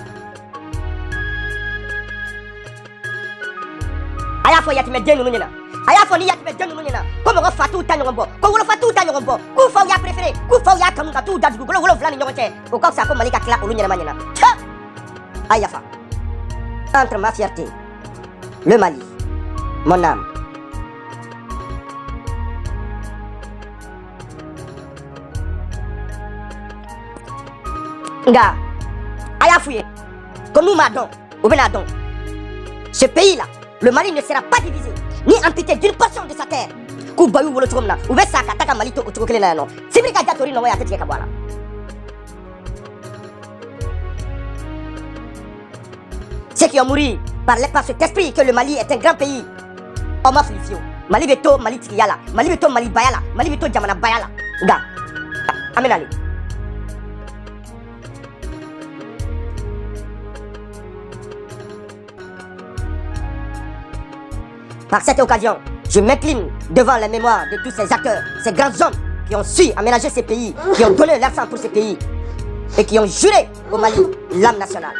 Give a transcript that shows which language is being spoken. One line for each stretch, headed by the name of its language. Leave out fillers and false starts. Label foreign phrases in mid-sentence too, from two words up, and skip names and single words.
Bambara: a y'a fɔ yatimɛden ninnu ɲɛna a y'a fɔ ni yatimɛden ninnu ɲɛna ko mɔgɔ fa t'u ta ɲɔgɔn bɔ ko wolofa t'u ta ɲɔgɔn bɔ k'u faw y'a préféré k'u faw y'a kanu ka t'u da dugukolo 7 ni ɲɔgɔn cɛ o ka fisa ko Mali ka tila olu ɲɛnɛma ɲɛna a ye yafa
French: entre ma fierté le Mali mon âme
Bambara: nga a y'a f'u ye ko n'u m'a dɔn u bɛna dɔn
French: ce pays là le Mali ne sera pas divisé ni amputé d'une portion de sa terre
Bambara: k'u ba y'u wolo cogo min na u bɛ sa ka taa ka Mali to o cogo kelen na yan nɔ sibiri ka ja tori nɔgɔ ye a tɛ tigɛ ka bɔ a la
French: ceux qui ont mouru par cet esprit que le Mali est un grand pays
Bambara: on m'a fili fiyewu Mali bɛ to Mali tigiya la Mali bɛ to Mali baya la Mali bɛ to jamana baya la nga an bɛna le
French: Par cette occasion, je m'incline devant la mémoire de tous ces acteurs, ces grands hommes qui ont su aménager ces pays, qui ont donné leur sang pour ces pays et qui ont juré au Mali l'âme nationale.